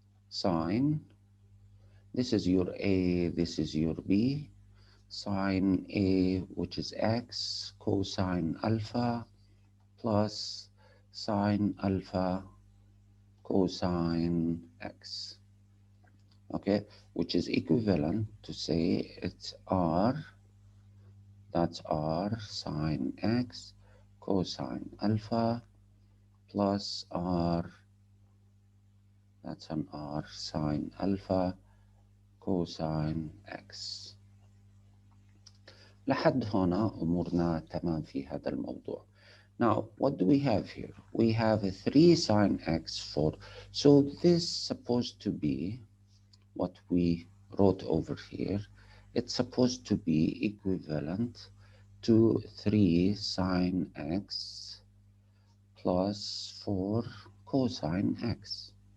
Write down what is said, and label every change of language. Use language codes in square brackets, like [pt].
[en] sine, this is your a, this is your b, sine a, which is x, cosine alpha, plus sine alpha cosine x, okay, which is equivalent to say it's r, that's r sine x cosine alpha plus r, that's an r sine alpha cosine x. [ar] لحد هنا أمورنا تمام في هذا الموضوع. [en] Now, what do we have here? We have a 3 sine x 4. So this is supposed to be what we wrote over here. It's supposed to be equivalent to 3 sine x plus 4 cosine x.